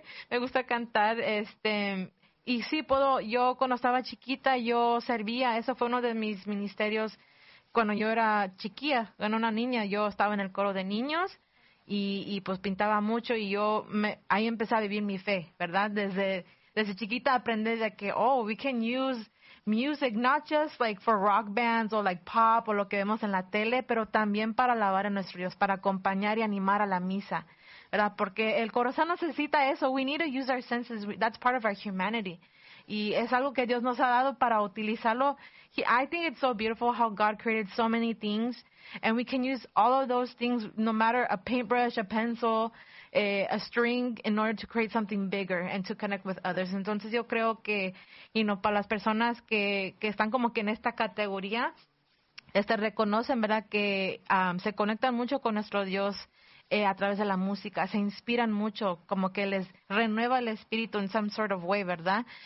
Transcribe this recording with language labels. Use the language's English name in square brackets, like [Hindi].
[Spanish] Me gusta cantar, y sí, yo cuando estaba chiquita, yo servía, eso fue uno de mis ministerios cuando yo era chiquilla, era una niña, yo estaba en el coro de niños y pues pintaba mucho y yo ahí empecé a vivir mi fe, ¿verdad? Desde chiquita aprendí de que, [English] we can use music not just like for rock bands or like pop [Spanish] o lo que vemos en la tele, pero también para alabar a nuestro Dios, para acompañar y animar a la misa. ¿Verdad? Porque el corazón necesita eso. [English] We need to use our senses. That's part of our humanity. [Spanish] Y es algo que Dios nos ha dado para utilizarlo. [English] I think it's so beautiful how God created so many things. And we can use all of those things, no matter a paintbrush, a pencil, a string, in order to create something bigger and to connect with others. [Spanish] Entonces yo creo que, para las personas que están como que en esta categoría, reconocen, ¿verdad?, que se conectan mucho con nuestro Dios a través de la música, se inspiran mucho, como que les renueva el espíritu en [English] some sort of way, [Spanish] ¿verdad?